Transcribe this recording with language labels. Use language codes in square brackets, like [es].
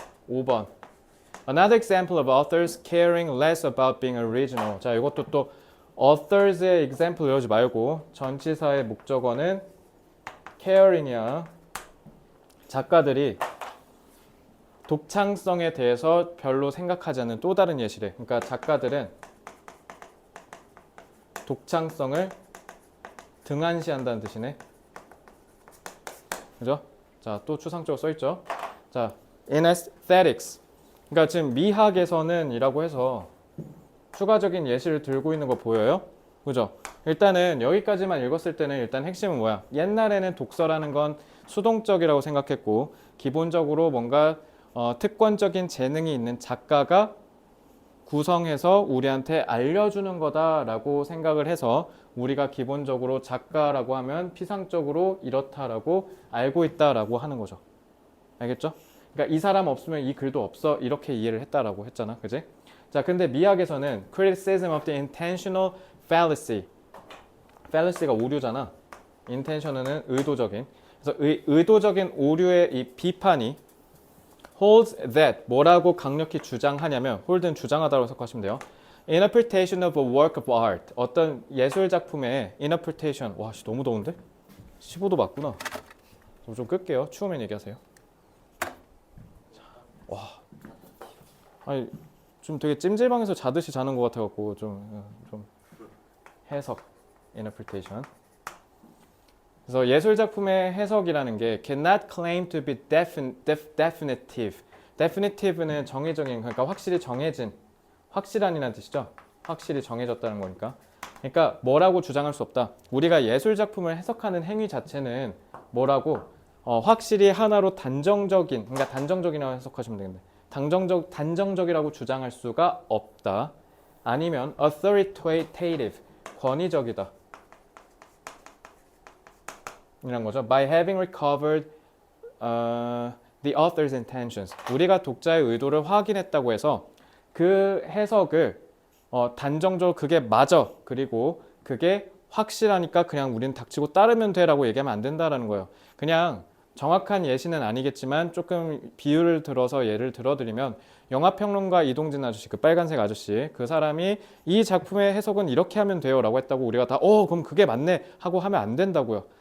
[en] 5번 Another example of authors caring less about being original. [ko] 자, 이것도 또 authors의 example 외우지 말고 전치사의 목적어는 caring이야. 작가들이 독창성에 대해서 별로 생각하지 않는 또 다른 예시래. 그러니까 작가들은 독창성을 등한시한다는 뜻이네. 그죠? 자, 또 추상적으로 써있죠. 자, [en] in aesthetics. [ko] 그러니까 지금 미학에서는 이라고 해서 추가적인 예시를 들고 있는 거 보여요? 그죠? 일단은 여기까지만 읽었을 때는 일단 핵심은 뭐야? 옛날에는 독서라는 건 수동적이라고 생각했고 기본적으로 뭔가 특권적인 재능이 있는 작가가 구성해서 우리한테 알려주는 거다라고 생각을 해서 우리가 기본적으로 작가라고 하면 피상적으로 이렇다라고 알고 있다라고 하는 거죠. 알겠죠? 그러니까 이 사람 없으면 이 글도 없어 이렇게 이해를 했다라고 했잖아, 그지? 자, 근데 미학에서는 [en] criticism of the intentional fallacy, [ko] fallacy가 오류잖아. intention은 의도적인. 그래서 의도적인 오류의 이 비판이 [en] holds that [ko] 뭐라고 강력히 주장하냐면 hold는 주장하다고 해석하시면 돼요. [en] interpretation of a work of art [ko] 어떤 예술 작품의 interpretation 와 씨, 너무 더운데? 15도 맞구나. 좀 끌게요. 추우면 얘기하세요. 와, 아니 좀 되게 찜질방에서 자듯이 자는 것 같아갖고 좀 해석 interpretation. 그래서 예술 작품의 해석이라는 게 [en] cannot claim to be definitive. [ko] definitive는 정해진, 그러니까 확실히 정해진, 확실한이라는 뜻이죠. 확실히 정해졌다는 거니까. 그러니까 뭐라고 주장할 수 없다. 우리가 예술 작품을 해석하는 행위 자체는 뭐라고 확실히 하나로 단정적인, 그러니까 단정적이라고 해석하시면 되겠네. 단정적이라고 주장할 수가 없다. 아니면 authoritative, 권위적이다. 이란 거죠. [en] By having recovered the author's intentions. [ko] 우리가 독자의 의도를 확인했다고 해서 그 해석을 단정적으로 그게 맞아. 그리고 그게 확실하니까 그냥 우리는 닥치고 따르면 돼라고 얘기하면 안 된다라는 거예요. 그냥 정확한 예시는 아니겠지만 조금 비유를 들어서 예를 들어드리면 영화평론가 이동진 아저씨, 그 빨간색 아저씨, 그 사람이 이 작품의 해석은 이렇게 하면 돼요 라고 했다고 우리가 다 그럼 그게 맞네 하고 하면 안 된다고요.